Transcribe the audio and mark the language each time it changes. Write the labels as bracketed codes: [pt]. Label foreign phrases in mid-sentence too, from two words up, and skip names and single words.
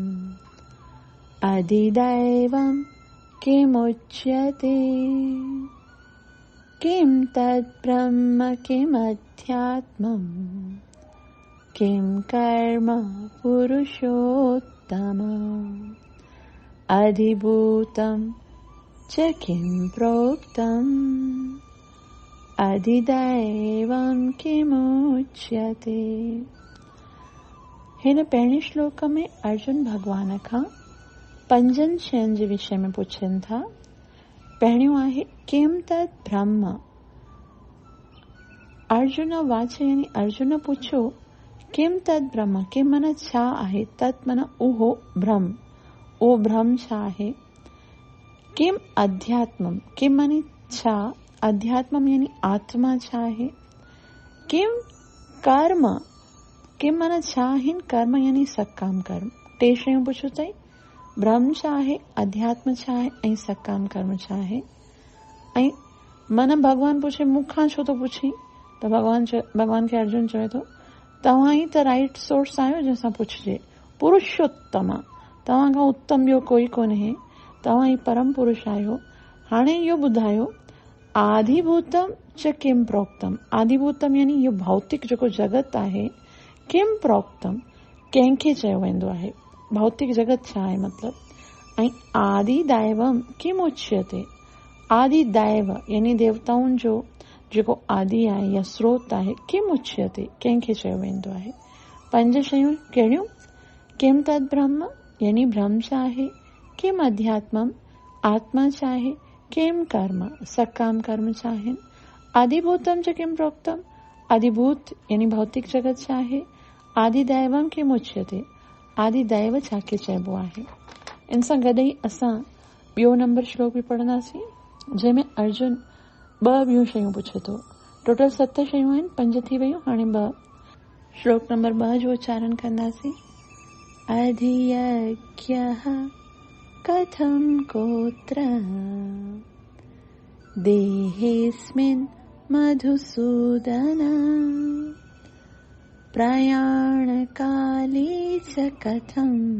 [sa] अधिदैवं किमुच्यते किं तद् ब्रह्म किमध्यात्मम् किं कर्म पुरुषोत्तम अधिभूतं च किं प्रोक्तम् अधिदैवं किमुच्यते। [sd] हिन पहिरें श्लोक में अर्जुन भगवान खां 5 शयुनि जे विषय में पुछनि था। पहिरियों आहे [sa] किं तत् ब्रह्म। [sd] अर्जुन वाच यानी अर्जुन पुछो [sa] किं तत् ब्रह्म। [sd] किं माना छा आहे, तत् माना उहो ब्रह्म, उहो ब्रह्म छा आहे। [sa] किं अध्यात्मम, [sd] किं मानी छा, अध्यात्मम यानी आत्मा छा आहे। [sa] किं कर्म, [sd] किं माना छा आहिनि कर्म यानी सकाम कर्म। 3 शयूं पुछो अथई, ब्रह्म छा आहे, अध्यात्म छा आहे ऐं सकाम कर्म छा आहे। ऐं मन भगवान पुछे मूंखां छो थो पुछी, त भगवान खे अर्जुन चवे थो तव्हां ई त [en] right source [sd] आहियो जंहिंसां पुछजे। पुरुषोत्तम, तव्हां खां उत्तम ॿियो कोई कोन्हे, तव्हां ई परम पुरुष आहियो। हाणे इहो ॿुधायो [sa] आदिभूतम च किं प्रोक्तम। [sd] आदिभूतम यानी इहो भौतिक जेको जगत आहे, [sa] किं प्रोक्तम [sd] कंहिंखे चयो वेंदो आहे, भौतिक जगत छा आहे मतिलब। ऐं [sa] आदिदैवम किम उच्यते। [sd] आदिदैव यानी देवताउनि जो जेको आदि आहे या स्रोत आहे, [sa] किम उच्यते [sd] कंहिंखे चयो वेंदो आहे। 5 शयूं कहिड़ियूं, [sa] किम तद् ब्रह्म [sd] यानी ब्रह्म छा आहे, [sa] किम अध्यात्मम [sd] आत्मा छा आहे, [sa] किम कर्म [sd] सकाम कर्म छा आहिनि, [sa] आदिभूतम च किम प्रोक्तम [sd] आदिभूत यानी भौतिक जगत छा आहे, [sa] आदिदैवम किम उच्यते [sd] आदिदैव छाखे चइबो आहे। इन सां गॾु ई असां ॿियो नंबर श्लोक बि पढ़ंदासीं जंहिंमें अर्जुन 2 ॿियूं शयूं पुछे थो। टोटल 7 शयूं आहिनि, 5 थी वियूं, हाणे 2। श्लोक नंबर 2 जो उच्चारण कंदासीं। [sa] अधियज्ञः कथं गोत्र देहेऽस्मिन् मधुसूदन प्रयाणकाले च कथं